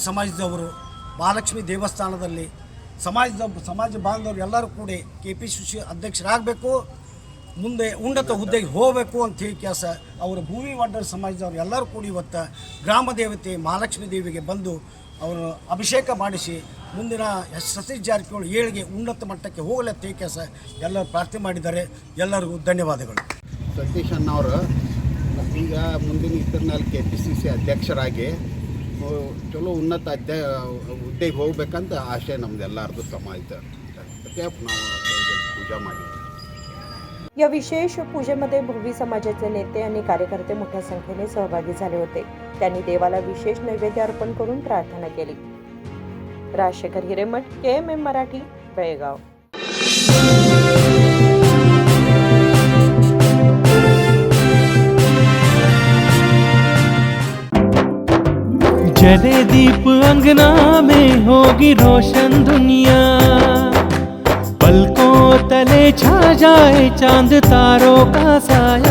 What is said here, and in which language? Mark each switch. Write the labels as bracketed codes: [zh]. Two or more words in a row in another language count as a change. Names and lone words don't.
[kn] ಸಮಾಜದವರು ಮಹಾಲಕ್ಷ್ಮಿ ದೇವಸ್ಥಾನದಲ್ಲಿ ಸಮಾಜ ಬಾಂಧವರು ಎಲ್ಲರೂ ಕೂಡ KPCC ಅಧ್ಯಕ್ಷರಾಗಬೇಕು, ಮುಂದೆ ಉನ್ನತ ಹುದ್ದೆಗೆ ಹೋಗಬೇಕು ಅಂತ ಹೇಳಿ ಕೆಲಸ ಅವರು ಭೂವಿ ವಡ್ಡರ್ ಸಮಾಜದವರು ಎಲ್ಲರೂ ಕೂಡ ಇವತ್ತು ಗ್ರಾಮ ದೇವತೆ ಮಹಾಲಕ್ಷ್ಮಿ ದೇವಿಗೆ ಬಂದು ಅವರು ಅಭಿಷೇಕ ಮಾಡಿಸಿ ಮುಂದಿನ ಸತೀಶ್ ಜಾರಕಿಹೊಳಿ ಏಳಿಗೆ ಉನ್ನತ ಮಟ್ಟಕ್ಕೆ ಹೋಗಲತ್ತೆ ಕೆಲಸ ಎಲ್ಲರೂ ಪ್ರಾರ್ಥನೆ ಮಾಡಿದ್ದಾರೆ। ಎಲ್ಲರಿಗೂ ಧನ್ಯವಾದಗಳು। ಸತೀಶ್ ಅಣ್ಣವರು ಈಗ ಮುಂದಿನ ಇದರಲ್ಲಿ KPCC ಅಧ್ಯಕ್ಷರಾಗಿ ಚಲೋ ಉನ್ನತ ಹುದ್ದೆಗೆ ಹೋಗ್ಬೇಕಂತ ಆಶೆ ನಮ್ಮದೆಲ್ಲರದು ಸಮಾಜದ ಅದಕ್ಕೆ ನಾವು पूजा ಮಾಡಿದ್ವಿ। [mr] या विशेष पूजेमध्ये भोवी समाजाचे नेते आणि कार्यकर्ते मोठ्या संख्येने सहभागी झाले होते। त्यांनी देवाला विशेष नैवेद्य अर्पण करून प्रार्थना केली। राजशेखर हिरेमठ, KMM मराठी, बेळगाव। [hi] जले दीप अंगना में होगी रोशन दुनिया, पलकों तले छा जाए चांद तारों का साया।